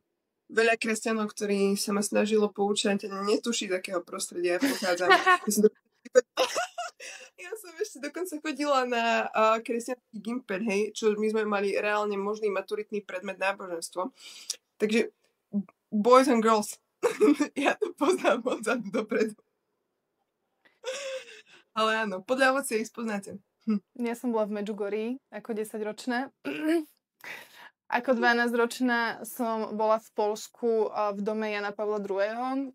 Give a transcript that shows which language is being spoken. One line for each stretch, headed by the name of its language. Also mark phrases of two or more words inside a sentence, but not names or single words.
Slovak: Veľa kresťanov, ktorí sa ma snažilo poučať, netuší, z akého prostredia ja pochádzam. Ja som ešte dokonca chodila na kresťanský gimped, hej, čo my sme mali reálne možný maturitný predmet náboženstvo.
English: Takže boys and girls,
Slovak: ja to poznám odzadu dopredu. Ale áno, podľa ovocia ich spoznáte. Ja som bola v Medjugorji ako 10-ročná. Ako 12-ročná som bola v Poľsku v dome Jana Pavla II.